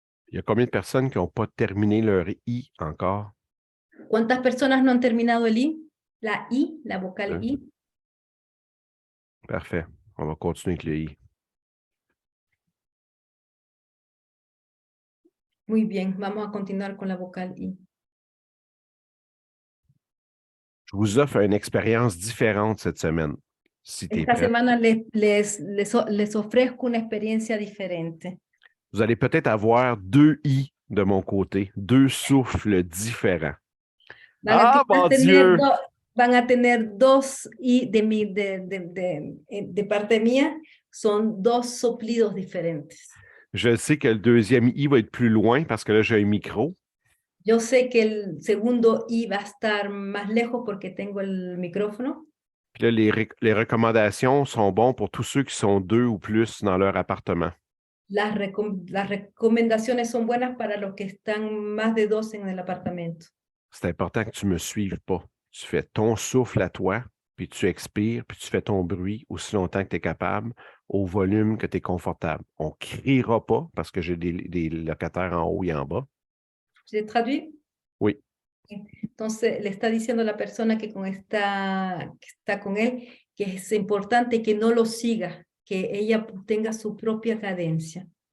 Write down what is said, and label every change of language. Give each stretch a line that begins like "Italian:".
French: Il y a combien de personnes qui n'ont pas terminé leur I encore?
Spanish: ¿Cuántas personas no han terminado el I? La I, la vocal I.
French: Parfait. On va continuer avec le I.
Spanish: Muy bien, vamos a continuar con la vocal I.
French: Je vous offre une expérience différente cette semaine. Si tu es
Spanish: Esta
French: prêt.
Spanish: semana les ofrezco una experiencia diferente.
French: Vous allez peut-être avoir 2 I de mon côté, 2 souffles différents. Mon Dieu!
Spanish: Van a tener 2 I de parte mía, son 2 soplidos diferentes.
French: Je sais que le deuxième I va être plus loin parce que là, j'ai un micro.
Spanish: Yo sé que el segundo I va a estar más lejos porque tengo el micrófono.
French: Puis là, les recommandations sont bonnes pour tous ceux qui sont 2 ou plus dans leur appartement.
Spanish: Las recomendaciones son buenas para los que están más de 2 en el apartamento.
French: C'est important que tu ne me suives pas. Tu fais ton souffle à toi, puis tu expires, puis tu fais ton bruit aussi longtemps que tu es capable, au volume que tu es confortable. On ne criera pas parce que j'ai des locataires en haut et en bas. ¿Se traduit? Oui.
Spanish: Entonces le está diciendo a la persona que está con él que es importante que no lo siga, que ella tenga su propia cadencia.